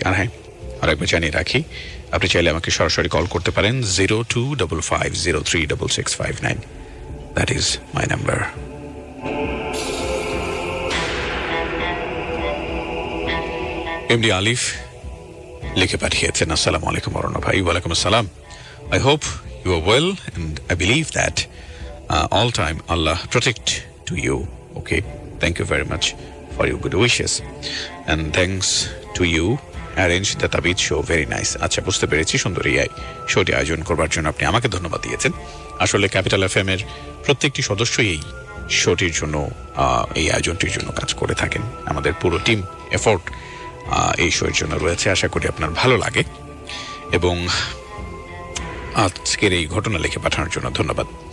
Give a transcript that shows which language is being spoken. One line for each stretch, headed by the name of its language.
Bangla: আর হ্যাঁ, আরেকবার জানিয়ে রাখি, আপনি চাইলে আমাকে সরাসরি কল করতে পারেন 0255036659।
English: That is my number.
Bangla: MD আলিফ লিখে পাঠিয়েছেন, আসসালামু আলাইকুম অরণ্য ভাই। ওয়ালাইকুম আসসালাম।
English: I hope you are well and I believe that all time Allah protect to you. Okay, thank you very much for your good wishes and thanks to you arrange the Tabid show very nice.
Bangla: আচ্ছা, বুঝতে পেরেছি, সুন্দর এই শোটি আয়োজন করবার জন্য আপনি আমাকে ধন্যবাদ দিয়েছেন। আসলে ক্যাপিটাল FM এর প্রত্যেকটি সদস্যই এই শোটির জন্য, এই আয়োজনটির জন্য কাজ করে থাকেন। আমাদের পুরো টিম এফোর্ট এই শোয়ের জন্য রয়েছে। আশা করি আপনার ভালো লাগে এবং আজকের এই ঘটনা লিখে পাঠানোর জন্য ধন্যবাদ।